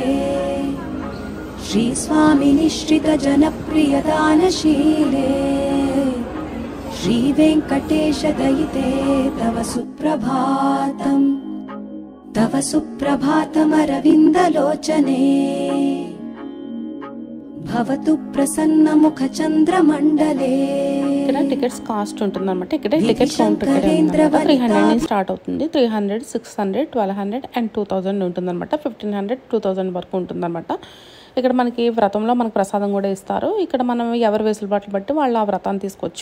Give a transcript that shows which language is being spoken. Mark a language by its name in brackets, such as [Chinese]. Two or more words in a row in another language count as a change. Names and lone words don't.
[Sanskrit] श्रीस्वामिनि श्रित जनप्रिय दानशीले श्रीवेङ्कटेश दयिते तव सुप्रभातम्. तव सुप्रभातमरविन्दलोचने భవతు ప్రసన్న ముఖ చంద్రమండలే. [Telugu] ఇక్కడ [English] tickets cost [Telugu] ఉంటుంది అనమాట. ఇక్కడ [English] ticket counter [Telugu] 300 నుంచి స్టార్ట్ అవుతుంది. 300, 600, 1200 అండ్ 2000 ఉంటుంది అనమాట. 1500, 2000 వరకు ఉంటుంది అనమాట. ఇక్కడ మనకి వ్రతంలో మనకు ప్రసాదం కూడా ఇస్తారు. ఇక్కడ మనం ఎవరి వెసులుబాట్లు బట్టి వాళ్ళు ఆ వ్రతాన్ని తీసుకోవచ్చు.